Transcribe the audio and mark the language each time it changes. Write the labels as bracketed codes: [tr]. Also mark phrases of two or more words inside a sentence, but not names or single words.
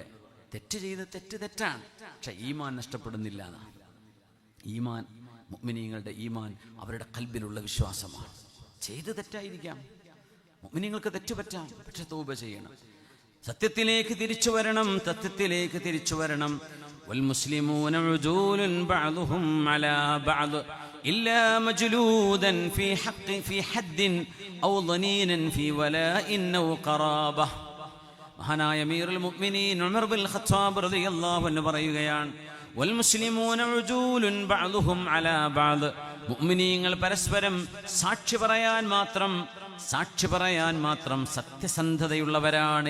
[ml] തെറ്റ് ചെയ്ത് തെറ്റാണ്, പക്ഷെ ഈമാൻ നഷ്ടപ്പെടുന്നില്ല. ഈമാൻ, മുഅ്മിനീങ്ങളുടെ ഈമാൻ അവരുടെ ഖൽബിലുള്ള വിശ്വാസമാണ്. ചെയ്ത് തെറ്റായിരിക്കാം, മുഅ്മിനീങ്ങൾക്ക് തെറ്റ് പറ്റാം, പക്ഷെ തൗബ ചെയ്യണം, സത്യത്തിലേക്ക് തിരിച്ചു വരണം, സത്യത്തിലേക്ക് തിരിച്ചു വരണം. [ar] والمسلمون عدول بعضهم على بعض إلا مجلودا في حد أو ضنينا في ولاء أو قرابة. [ml] മഹാനായ [ar] أمير المؤمنين [ml] ഉമർ ബിൻ ഖത്താബ് [ar] رضي الله عنه [ml] പറയുകയാണ്, [ar] والمسلمون عدول بعضهم على بعض. [ml] മുഅ്മിനീങ്ങൾ പരസ്പരം സാക്ഷി പറയാൻ മാത്രം സത്യസന്ധതയുള്ളവരാണ്.